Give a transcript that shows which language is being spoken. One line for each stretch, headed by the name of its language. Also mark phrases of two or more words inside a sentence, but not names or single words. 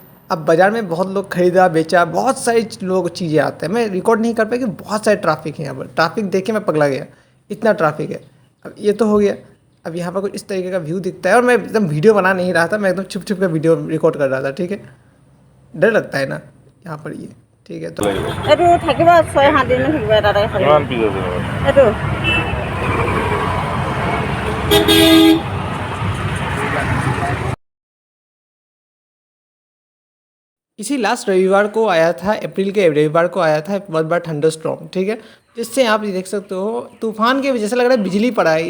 Hindi: अब बाज़ार में बहुत लोग खरीदा बेचा, बहुत सारी लोग चीज़ें आते हैं। मैं रिकॉर्ड नहीं कर पाया कि बहुत सारे ट्रैफिक है यहाँ पर। ट्रैफिक देख के मैं पगला गया, इतना ट्रैफिक है। अब ये तो हो गया। अब यहाँ पर कुछ इस तरीके का व्यू दिखता है और मैं एकदम वीडियो बना नहीं रहा था, मैं एकदम छुप छुप के वीडियो रिकॉर्ड कर रहा था, ठीक है। डर लगता है ना यहाँ पर ये, ठीक है। तो
Assamese: এইটো থাকিব 6-7 দিন থাকিব তাতে কিমান পিছ আছে এইটো
Hindi: इसी लास्ट रविवार को आया था, अप्रैल के रविवार को आया था एक बहुत बड़ा थंडर स्टॉर्म, ठीक है। जिससे आप ये देख सकते हो तूफान के वजह से लग रहा है बिजली पड़ा है।